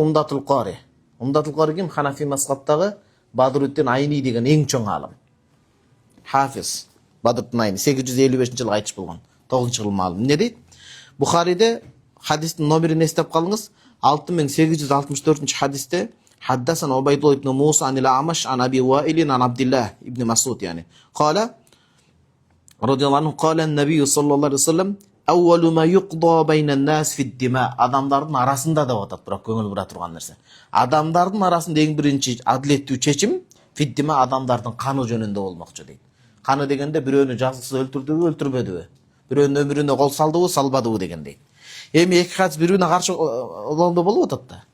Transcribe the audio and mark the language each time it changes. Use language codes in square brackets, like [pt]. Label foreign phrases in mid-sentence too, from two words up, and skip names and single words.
[ky] Умдатул Qaри. Умдатул Qaри ким? Ханафи мазхабтагы Бадруттин Айни деген эң чоң алым. Хафиз Бадруттин Айни 855-жылы айтыш болгон. 9-жылы маалым. Эмне дейт? Бухариде хадистин номерин эстеп калыңыз. [ar] 6864 хадисте حدثنا عبيد الله بن موسى عن الأعمش عن أبي وائل عن عبد الله بن مسعود يعني قال رضي الله عنه قال النبي صلى الله عليه وسلم أول ما يقضى بين الناس في الدماء. [ky] Адамдардын арасында деп атат, бирок көңүл бура турган нерсе. Адамдардын арасында эң биринчи адилеттүү чечим фиддима, адамдардын каны жөнүндө болмокчу дейт. Каны дегенде бирөөнү жазыксыз өлтүрдүбү, өлтүрбөдүбү, бирөөнүн өмүрүнө кол салдыбы, салбадыбы дегендей. Эми эки хадис бири-бирине каршы болуп атат да.